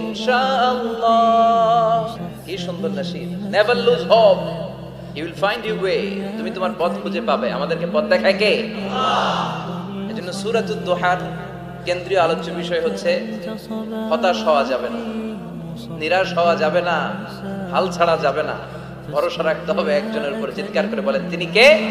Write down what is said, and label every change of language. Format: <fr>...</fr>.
<bn>Insha'Allah, কি সুন্দর nasheed.</bn> <en>Never lose hope, you will find your way.</en> <bn>তুমি তোমার পথ খুঁজে পাবে। আমাদেরকে পথ দেখায় কে? আল্লাহ। এজন্য সূরাতুদ দুহার কেন্দ্রীয় আলোচ্য বিষয় হচ্ছে হতাশ হওয়া যাবে না, নিরাশ হওয়া যাবে না, হাল ছাড়া যাবে না, ভরসা রাখতে হবে একজনের উপর। চিৎকার করে বলেন, তিনি কে?</bn>